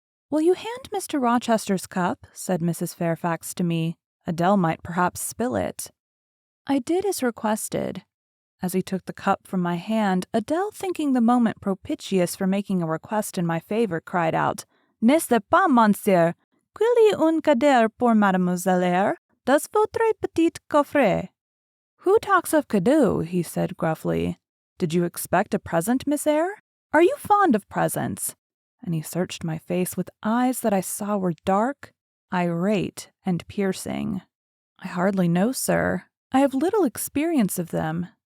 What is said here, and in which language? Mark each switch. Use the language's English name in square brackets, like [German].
[English] "Will you hand Mr. Rochester's cup?" said Mrs. Fairfax to me. Adele might perhaps spill it. I did as requested. As he took the cup from my hand, Adele, thinking the moment propitious for making a request in my favor, cried out, [French] "N'est-ce pas, monsieur? Qu'il y a un cadeau pour Mademoiselle Eyre dans votre petit coffret." [English] "Who talks of cadeau?" he said gruffly. "Did you expect a present, Miss Eyre? Are you fond of presents?" And he searched my face with eyes that I saw were dark, irate, and piercing. "I hardly know, sir. I have little experience of them.